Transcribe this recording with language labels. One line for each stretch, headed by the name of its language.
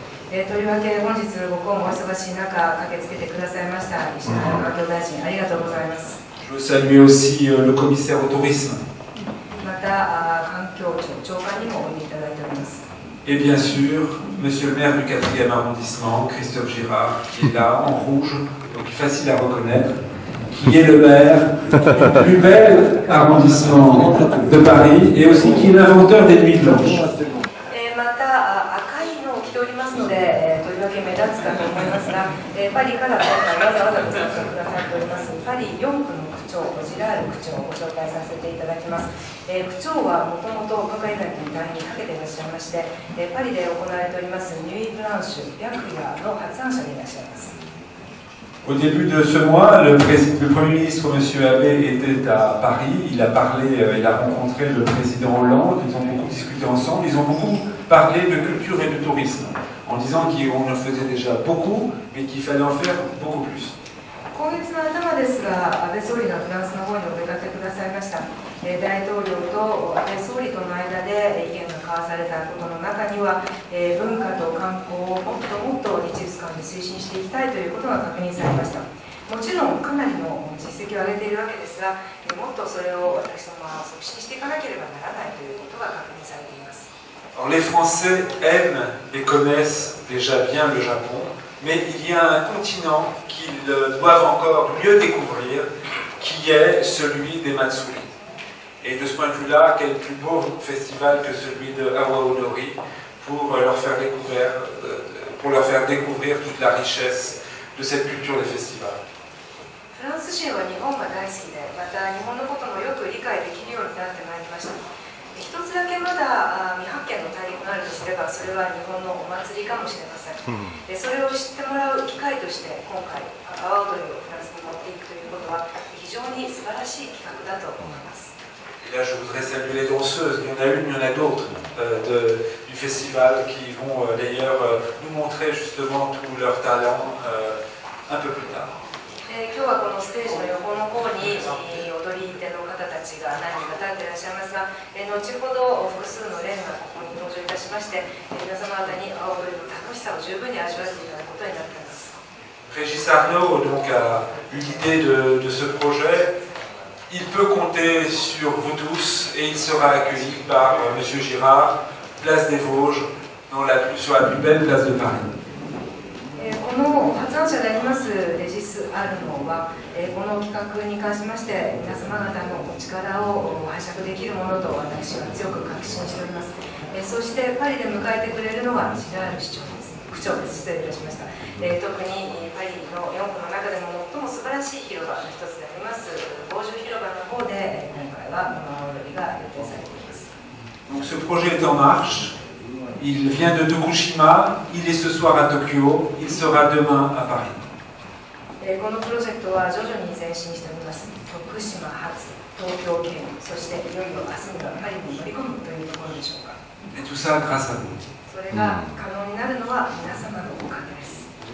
Japanese: というわけで本日ご公務お忙しい中駆けつけてくださいました石原環境大臣ありがとうございます。
French: Je veux saluer aussi le commissaire au tourisme.
Japanese: また環境庁長官にもおいでいただいております。
French: Et bien sûr, Monsieur le maire du 4e arrondissement, Christophe Girard, qui est là en rouge, donc facile à reconnaître, qui est le maire du plus bel arrondissement de Paris et aussi qui est l'inventeur des nuits blanches.
Japanese: また赤いのを着ておりますので、とりわけ目立つかと思いますが、パリから今回わざわざご参加くださっておりますパリ4区の区長ジラール区長をご紹介させていただきます。区長はもともと文化イベントに大変に長けていらっしゃいまして、パリで行われておりますニュイ・ブランシュ白夜の発案者でいらっしゃいます。
French: Au début de ce mois, le Premier ministre, M. Abe, était à Paris. Il a parlé, il a rencontré le président Hollande. Ils ont beaucoup discuté ensemble. Ils ont beaucoup parlé de culture et de tourisme, en disant qu'on en faisait déjà beaucoup, mais qu'il fallait en faire beaucoup plus.
Japanese: 今月の頭ですが、安倍総理がフランスの方にお出かけくださいました。大統領と安倍総理との間で意見が交わされたことの中には、文化と観光をもっともっと日仏間で推進していきたいということが確認されました。もちろんかなりの実績を上げているわけですが、もっとそれを私どもは促進していかなければならないということが確認されています。
French: Alors, les Français aiment et connaissent déjà bien le Japon, mais il y a un continent qu'ils doivent encore mieux découvrir, qui est celui des Matsuri. Et de ce point de vue-là, quel plus beau festival que celui de Awa Odori pour leur faire découvrir toute la richesse de cette culture des festivals.
Japanese: フランス人は日本が大好きで、また日本のこともよく理解できるようになってまいりました。一つだけまだ未発見の大陸があるとすれば、それは日本のお祭りかもしれません。でそれを知ってもらう機会として今回阿波踊りをフランスに持っていくということは非常に素晴らしい企画だと思います。
French: Et là, je voudrais saluer les danseuses. Il y en a une, il y en a d'autres du festival qui vont d'ailleurs nous montrer justement tout leur talent un peu plus tard.
Japanese: 今日はこのステージの横の方に踊り手の方たちが何人か立っていらっしゃいますが、後ほど複数の連がここに登場いたしまして、皆様方に阿波踊りの楽しさを十分に味わっていただくことになっています。
French: Régis Arnaud donc a eu l'idée de ce projet. Il peut compter sur vous tous et il sera accueilli par M. Girard, place des Vosges, sur la plus belle place de Paris.
Japanese: この発感謝でありますレジスあるのは、この企画に関しまして皆様方のお力を拝借できるものと私は強く確信しております。そしてパリで迎えてくれるのはジラール市長です。区長です。失礼いたしました。特にパリの4区の中でも最も素晴らしい広場の一つでありますボージュ広場の方で今回は馬踊りが予定されています。
French: Donc ce projet est en marche. Il vient de Tokushima, il est ce soir à Tokyo, il sera demain à Paris.
Japanese: このプロジェクトは徐々に前進しております。徳島発、東京圏、そしていよいよ明日にはパリに乗り込むというところでしょうか。
French: Et tout ça grâce à vous.
Japanese: それが可能になるのは皆様のおかげです。